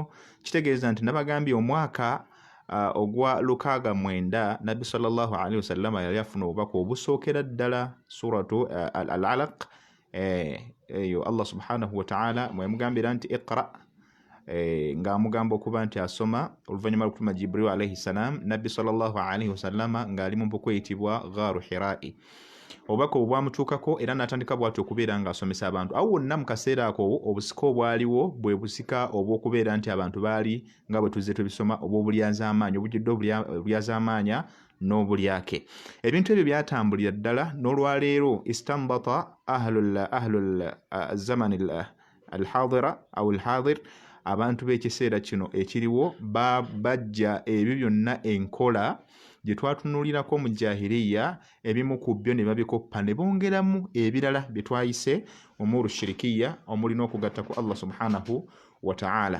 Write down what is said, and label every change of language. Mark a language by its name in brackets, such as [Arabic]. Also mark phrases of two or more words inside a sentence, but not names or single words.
[Ganda] Kitegeeza nti nabagambye omwaka ogwa 69 Nabbi [Arabic] صلى الله عليه وسلم [Ganda] yali afuna obubaka obusookera ddala [Arabic] سورة العلق. [Ganda] Eyo Allah [Arabic] سبحانه وتعالى [Ganda] mwemugambira nti iqra, ng'amugamba okuba nti asoma. Oluvannyuma lw'okutuma Jibril [Arabic] عليه السلام, [Ganda] Nabbi [Arabic] صلى الله عليه وسلم [Ganda] ng'ali mu mpuku eyitibwa Ghaaru Hirai. Obubaka obwo bwamutuukako era n'atandika bw'atyo okubeera ng'asomesa abantu. Awo wonna mu kaseera ako obusika obwaliwo bwe busika obw'okubeera nti abantu baali nga bwe tuzze tubisoma obw'obulyazaamaanyi, obujjudde obulyazaamaanya n'obulyake. Ebintu ebyo byatambulira ddala n'olwaleero [Arabic] استنبط أهل الزمان الحاضرة أو الحاضر, [Ganda] abantu b'ekiseera kino ekiriwo bajja ebyo byonna enkola gye twatunuulirako mu jahiliya, ebimu ku byo ne babikoppa ne bongeramu ebirala bye twayise [Arabic] أمور شركية, [Ganda] omuli n'okugatta ku Allah [Arabic] سبحانه وتعالى.